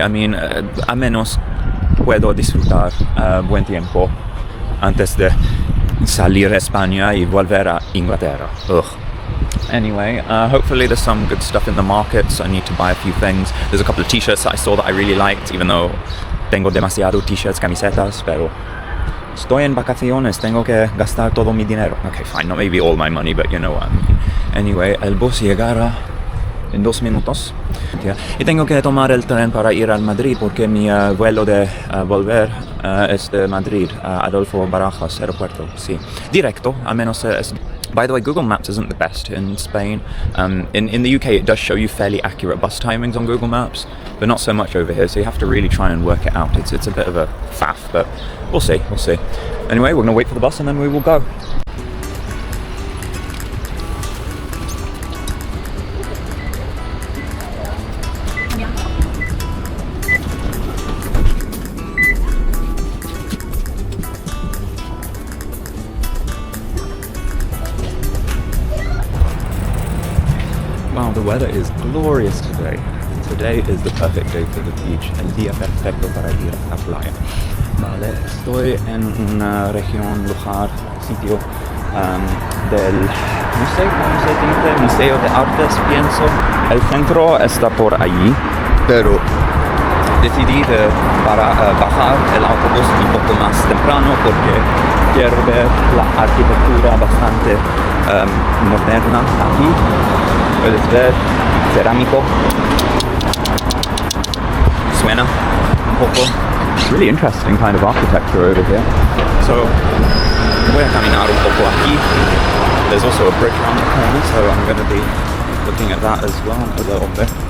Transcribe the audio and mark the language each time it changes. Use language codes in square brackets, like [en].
[en] I mean, [es] a menos puedo disfrutar buen tiempo antes de salir a España y volver a Inglaterra. Ugh. [en] Anyway, hopefully there's some good stuff in the markets. I need to buy a few things. There's a couple of t-shirts that I saw that I really liked, even though [es] tengo demasiado t-shirts, camisetas, pero estoy en vacaciones, tengo que gastar todo mi dinero. [en] Okay, fine, not maybe all my money, but you know what I mean. Anyway, [es] el bus llegará en 2 minutos. Y tengo que tomar el tren para ir al Madrid, porque mi vuelo de volver es de Madrid, Adolfo Barajas, aeropuerto, sí. Directo, al menos es... [en] By the way, Google Maps isn't the best in Spain. In the UK, it does show you fairly accurate bus timings on Google Maps, but not so much over here, so you have to really try and work it out. It's a bit of a faff, but we'll see. Anyway, we're going to wait for the bus and then we will go. Wow, the weather is glorious today. Today is the perfect day for the beach. [es] El día perfecto para ir a la playa. Vale, estoy en una región, lugar, sitio del, no sé cómo se dice, Museo de Artes, pienso. El centro está por allí, pero decidí para bajar el autobús un poco más temprano porque quiero ver la arquitectura bastante moderna aquí. Puedes ver cerámico, suena un poco. [en] Really interesting kind of architecture over here. So [es] voy a caminar un poco aquí. [en] There's also a bridge around the corner, so I'm going to be looking at that as well a little bit.